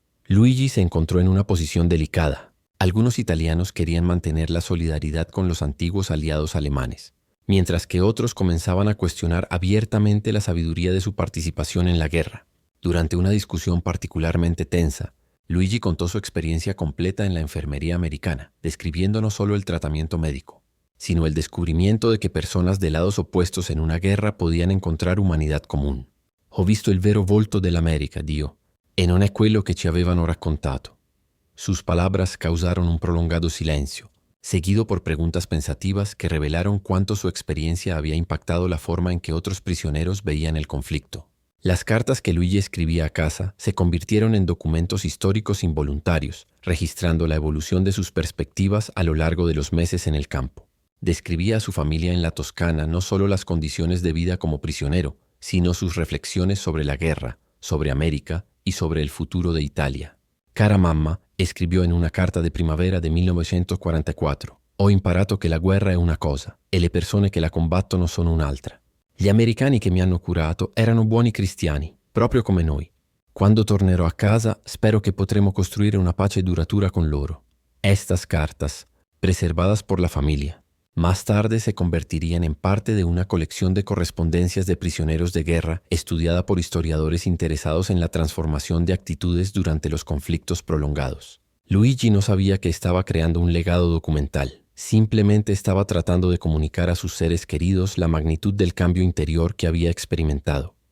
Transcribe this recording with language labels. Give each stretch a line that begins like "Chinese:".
Spanish: Luigi se encontró en una posición delicada. Algunos italianos querían mantener la solidaridad con los antiguos aliados alemanes, mientras que otros comenzaban a cuestionar abiertamente la sabiduría de su participación en la guerra. Durante una discusión particularmente tensa, Luigi contó su experiencia completa en la enfermería americana, describiendo no solo el tratamiento médico, sino el descubrimiento de que personas de lados opuestos en una guerra podían encontrar humanidad común.
Italian: «Ho visto il vero volto dell'America»,
Spanish: dio,
Italian: «e non è quello che ci avevano raccontato».
Spanish: Sus palabras causaron un prolongado silencio, seguido por preguntas pensativas que revelaron cuánto su experiencia había impactado la forma en que otros prisioneros veían el conflicto. Las cartas que Luigi escribía a casa se convirtieron en documentos históricos involuntarios, registrando la evolución de sus perspectivas a lo largo de los meses en el campo. Describía a su familia en la Toscana no solo las condiciones de vida como prisionero, sino sus reflexiones sobre la guerra, sobre América y sobre el futuro de Italia.
Italian: «Cara mamma»,
Spanish: escribió en una carta de primavera de 1944,
Italian: «ho imparato che la guerra è una cosa e le persone che la combattono sono un'altra. Gli americani che mi hanno curato erano buoni cristiani, proprio come noi. Quando tornerò a casa spero che potremo costruire una pace duratura con loro».
Spanish: Estas cartas, preservadas por la familia, más tarde se convertirían en parte de una colección de correspondencias de prisioneros de guerra estudiada por historiadores interesados en la transformación de actitudes durante los conflictos prolongados. Luigi no sabía que estaba creando un legado documental. Simplemente estaba tratando de comunicar a sus seres queridos la magnitud del cambio interior que había experimentado.